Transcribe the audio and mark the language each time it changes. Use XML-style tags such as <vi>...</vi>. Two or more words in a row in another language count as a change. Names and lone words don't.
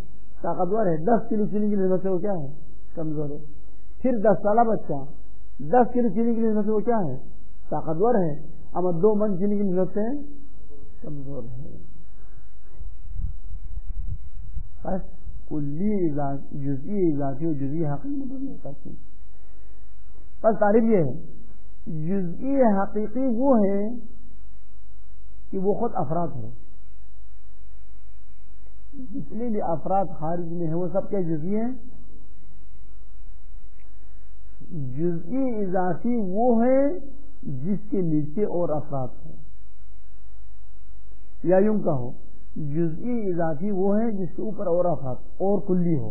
<ur>طاقتور ہے. 10 کلو چینی کی نسبت سے وہ کیا ہے؟ کمزور ہے. پھر 10 سالہ بچہ 10 کلو چینی کی نسبت سے وہ کیا ہے؟ طاقتور ہے. اما 2 من چینی کی نسبت سے کمزور ہے. بس کلی جزئی اضافی و جزئی حقیقی نہیں ہوتا. بس تعریف یہ ہے جزئی حقیقی وہ ہے کہ وہ خود افراد ہے. جتنے بھی افراد خارج میں ہیں وہ سب کیا جزئی ہیں. جزئی اضافی وہ ہے جس کے نیچے اور افراد ہیں، یا یوں کہو جزئی اضافی وہ ہے جس کے اوپر اور افراد اور کلی ہو.</ur>